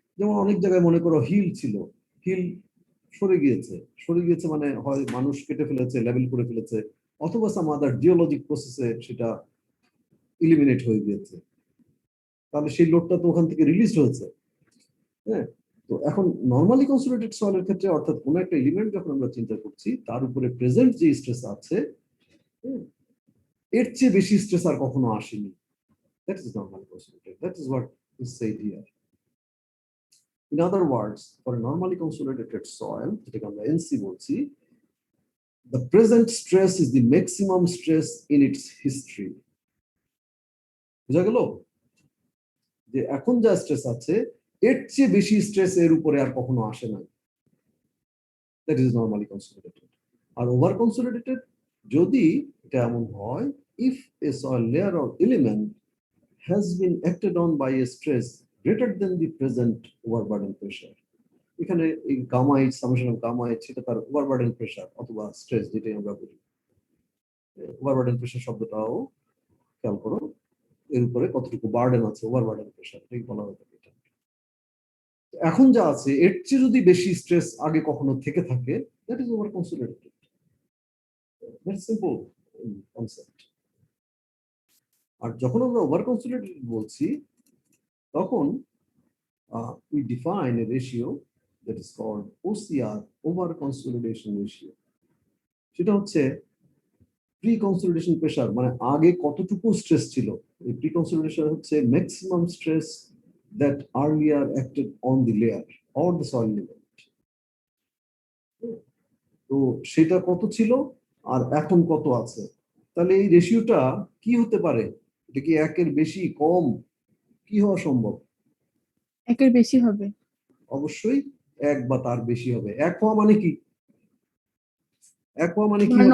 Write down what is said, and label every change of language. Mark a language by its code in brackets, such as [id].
[bn] যেমন অনেক জায়গায় মনে করো হিল ছিল, হিল সরে গিয়েছে, সরে গিয়েছে মানে হয় মানুষ কেটে ফেলেছে, লেভেল করে ফেলেছে, অথবা সাম আদার জিওলজিক প্রসেসে সেটা ইলিমিনেট হয়ে গিয়েছে, তাহলে সেই লোডটা তো ওখান থেকে রিলিজ হয়েছে। হ্যাঁ, তো এখন নরমালি কনসলিডেটেড সয়েলের ক্ষেত্রে, অর্থাৎ কোনো একটা এলিমেন্ট যখন আমরা চিন্তা করছি তার উপরে প্রেজেন্ট যে স্ট্রেস আছে এর চেয়ে বেশি স্ট্রেস আর কখনো আসেনি। [en] That is normally consolidated. That is what is said here. In other words, for a normally consolidated soil, [bn] যেটাকে আমরা NC বলছি, [en] the present stress is the maximum stress in its history. [bn] বুঝা গেল? যে এখন যা স্ট্রেস আছে এর চেয়ে বেশি স্ট্রেস এর উপরে আর কখনো আসে না। [en] That is normally consolidated. [bn] আর over consolidated যদি এটা এমন হয়, [en] if a soil layer or element has been acted on by a stress greater than the present overburden pressure. [bn] এখানে এই gamma H, summation of gamma H, সেটা তার overburden pressure অথবা stress যেটাই আমরা বলি। ওভারবার্ডেন প্রেসার শব্দটাও খেয়াল করো, এর উপরে কতটুকু বার্ডেন আছে, ওভারবার্ডেন প্রেসার এটাই বলা হয়ে থাকে। এখন যা আছে এর চেয়ে যদি বেশি স্ট্রেস আগে কখনো থেকে থাকে, [en] That is over consolidated. Very simple concept. [bn] আর যখন আমরা ওভার কনসলিডেটেড বলছি তখন [en] we define a ratio that is called OCR, over consolidation ratio. [bn] সেটা হচ্ছে প্রি কনসলিডেশন প্রেসার, মানে আগে কতটুকু স্ট্রেস ছিল। এই প্রি কনসলিডেশন হচ্ছে maximum stress [en] that earlier acted on the layer or the soil element. [bn] তো সেটা কত ছিল আর এখন কত আছে, তাহলে এই রেশিওটা কি হতে পারে? এটা কি একের বেশি, কম, কি হওয়া সম্ভব? একের বেশি হবে। অবশ্যই 1 বা তার বেশি হবে। 1 হওয়া মানে কি? 1 হওয়া মানে কি হবে?